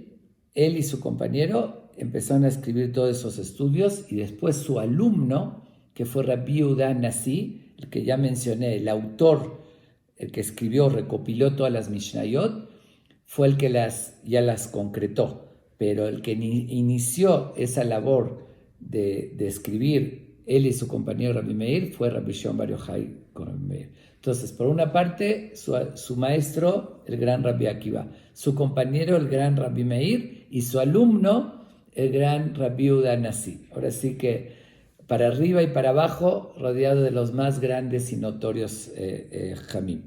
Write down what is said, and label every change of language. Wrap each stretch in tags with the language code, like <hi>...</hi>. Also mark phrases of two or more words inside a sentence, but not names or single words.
<es>Él él y su compañero empezaron a escribir todos esos estudios y después su alumno, que fue Rabbi Yehuda Nasi, el que ya mencioné, el autor, el que escribió, recopiló todas las Mishnayot, fue el que ya las concretó, pero el que inició esa labor de escribir, él y su compañero Rabbi Meir, fue Rabbi Shimon Bar Yochai con Rabbi Meir. Entonces, por una parte, su maestro, el gran Rabbi Akiva, su compañero, el gran Rabbi Meir, y su alumno, el gran Rabbi Yehuda Nasi. Ahora sí que para arriba y para abajo, rodeado de los más grandes y notorios Jamim.</es>